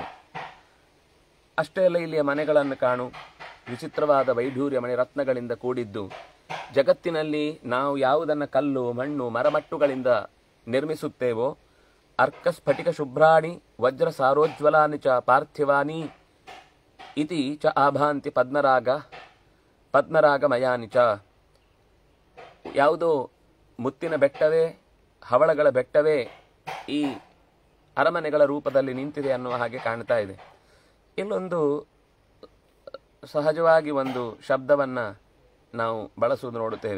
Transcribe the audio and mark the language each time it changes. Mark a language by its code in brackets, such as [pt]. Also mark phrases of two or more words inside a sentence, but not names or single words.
[kn] ಅಷ್ಟೇ ಅಲ್ಲ, ಇಲ್ಲಿಯ ಮನೆಗಳನ್ನು ಕಾಣು, ವಿಚಿತ್ರವಾದ ವೈಢೂರ್ಯ ಮಣಿರತ್ನಗಳಿಂದ ಕೂಡಿದ್ದು. ಜಗತ್ತಿನಲ್ಲಿ ನಾವು ಯಾವುದನ್ನು ಕಲ್ಲು, ಮಣ್ಣು, ಮರಮಟ್ಟುಗಳಿಂದ ನಿರ್ಮಿಸುತ್ತೇವೋ, [sa] ಅರ್ಕಸ್ಫಟಿಕ ಶುಭ್ರಾಣಿ ವಜ್ರ ಸಾರೋಜ್ವಲಾನಿ ಚ ಪಾರ್ಥಿವಾನಿ ಇತಿ ಚ ಆಭಾಂತಿ ಪದ್ಮರಾಗಮಯಾನಿ ಚ. [kn] ಯಾವುದೋ ಮುತ್ತಿನ ಬೆಟ್ಟವೇ, ಹವಳಗಳ ಬೆಟ್ಟವೇ ಈ ಅರಮನೆಗಳ ರೂಪದಲ್ಲಿ ನಿಂತಿದೆ ಅನ್ನುವ ಹಾಗೆ ಕಾಣ್ತಾ ಇದೆ. ಇಲ್ಲೊಂದು ಸಹಜವಾಗಿ ಒಂದು ಶಬ್ದವನ್ನು ನಾವು ಬಳಸುವುದು ನೋಡುತ್ತೇವೆ.